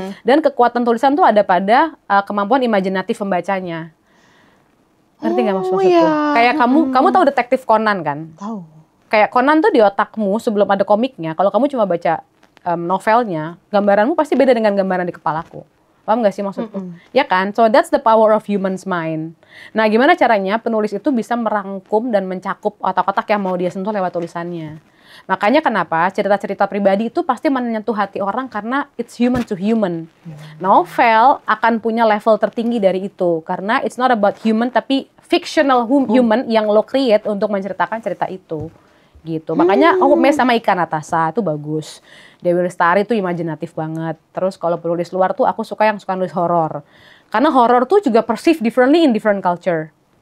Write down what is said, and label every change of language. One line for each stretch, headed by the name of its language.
Indonesian: Dan kekuatan tulisan tuh ada pada kemampuan imajinatif pembacanya. Ngerti nggak maksudku? iya. Kayak kamu tahu detektif Conan kan? Tahu. Kayak Conan tuh di otakmu sebelum ada komiknya. Kalau kamu cuma baca novelnya, gambaranmu pasti beda dengan gambaran di kepalaku. Paham gak sih maksudku? Ya kan?
English: So that's the power of human's mind.
Indonesian: Nah gimana caranya penulis itu bisa merangkum dan mencakup otak-otak yang mau dia sentuh lewat tulisannya. Makanya kenapa cerita-cerita pribadi itu pasti menyentuh hati orang karena
English: it's human to human.
Indonesian: Novel akan punya level tertinggi dari itu. Karena
English: it's not about human
Indonesian: tapi
English: fictional human
Indonesian: yang lo create untuk menceritakan cerita itu. gitu. Makanya mes sama Ika Natasha itu bagus. Dewi Lestari tuh imajinatif banget. Terus kalau penulis luar tuh aku suka yang suka nulis horor. Karena horor tuh juga
English: perceived differently in different culture.